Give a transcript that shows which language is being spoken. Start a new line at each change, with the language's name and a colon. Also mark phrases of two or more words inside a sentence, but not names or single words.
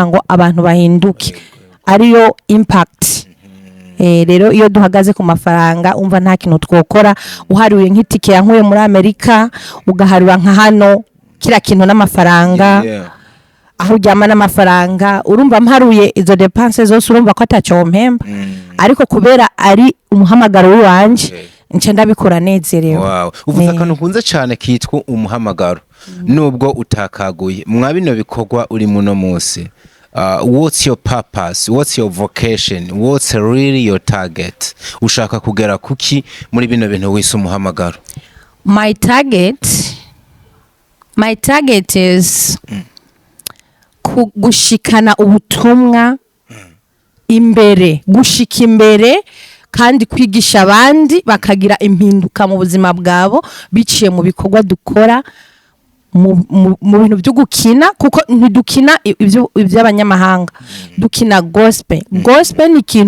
Rundi: ngo abantu bahinduke ariyo impact rero iyo duhagaze ku mafaranga umva nta kintu twokora uharuye nk'itike yankuye muri Amerika ugaharura nka hano kira kintu n'amafaranga aho ujyama n'amafaranga urumva mparuye izo depense zose urumva ko atacyo mpemba ariko kubera ari umuhamagaro wanje nce ndabikora nezerewe uvuze akantu kunze cyane kitwa umuhamagaro nubwo utakaguye mwabino bikorwa uri muno munsi
English: what's your purpose, what's your vocation, what's really your target?
Rundi: Ushaka kugera kuki muri bino bintu wise umuhamagaro?
English: My target is
Rundi: gushikana ubutumwa imbere, gushika imbere kandi kwigisha abandi bakagira impinduka mu buzima bwabo biciye mu bikorwa dukora mu bintu byo gukina kuko ntidukina iby'abanyamahanga dukina gospel ni ikintu